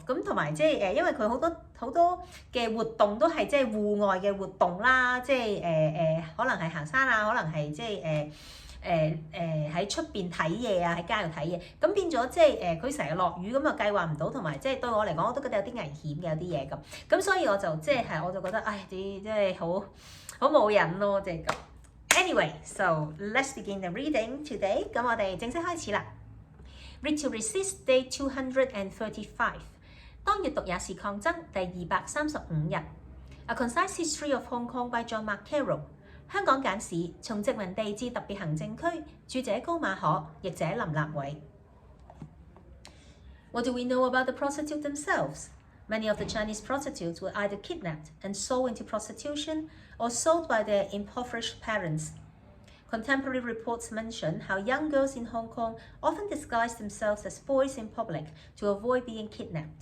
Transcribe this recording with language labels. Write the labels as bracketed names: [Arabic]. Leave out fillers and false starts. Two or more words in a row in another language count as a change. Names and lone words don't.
[Cantonese] 咁同埋即係因為佢好多嘅活動都係即係戶外嘅活動啦，即係可能係行山啊，可能係即係喺出邊睇嘢啊，喺街度睇嘢，咁變咗即係佢成日落雨咁就計劃唔到，同埋即係對我嚟講我都覺得有啲危險嘅有啲嘢咁所以我就即係我就覺得唉啲即係好冇癮咯，即係咁。 [English] Anyway, so let's begin the reading today. [Cantonese] 咁我哋正式開始啦。Read to Resist Day 235。當閱讀也是抗爭第235 日。A Concise History of Hong Kong by John Mark Carroll。香港簡史從殖民地至特別行政區，著者高馬可，譯者林立偉。 [English] What do we know about the prostitutes themselves? Many of the Chinese prostitutes were either kidnapped and sold into prostitution or sold by their impoverished parents. Contemporary reports mention how young girls in Hong Kong often disguise themselves as boys in public to avoid being kidnapped.